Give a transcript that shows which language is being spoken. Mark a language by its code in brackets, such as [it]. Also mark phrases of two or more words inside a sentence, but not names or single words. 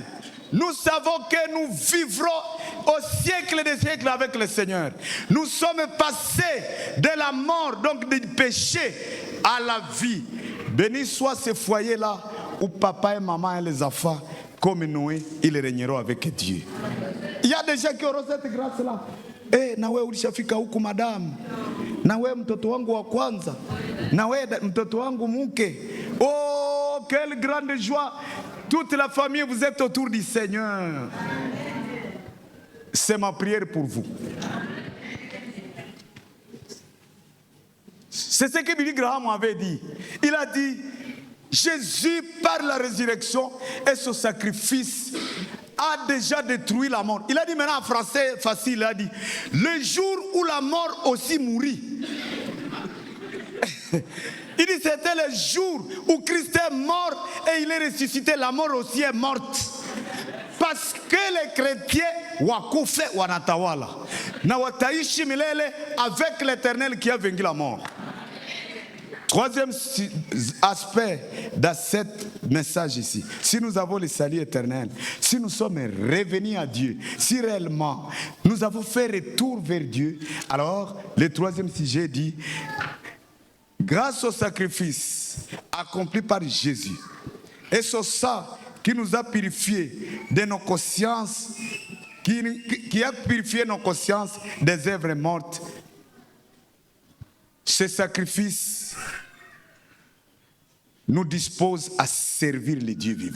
[fr] Nous savons que nous vivrons au siècle des siècles avec le Seigneur. Nous sommes passés de la mort, donc du péché, à la vie. Béni soit ce foyer-là où papa et maman et les enfants, comme Noé, ils régneront avec Dieu. Il y a des gens qui auront cette grâce-là. [sw] Nawe ulishafika huku madam, nawe mtoto wangu wa kwanza, nawe mtoto wangu mke. [fr] Oh, quelle grande joie! Toute la famille, vous êtes autour du Seigneur. C'est ma prière pour vous. C'est ce que Billy Graham avait dit. Il a dit, Jésus, par la résurrection et son sacrifice, a déjà détruit la mort. Il a dit maintenant en français facile, il a dit, le jour où la mort aussi mourit. Il dit c'était le jour où Christ est mort et il est ressuscité. La mort aussi est morte. Parce que les chrétiens [sw] wakufe wanatawala na wataishi milele [fr] avec l'Éternel qui a vaincu la mort. Troisième aspect de ce message ici, si nous avons le salut éternel, si nous sommes revenus à Dieu, si réellement nous avons fait retour vers Dieu, alors le troisième sujet dit, grâce au sacrifice accompli par Jésus et son sang qui nous a purifiés de nos consciences, qui a purifié nos consciences des œuvres mortes, ce sacrifice nous dispose à servir le Dieu vivant.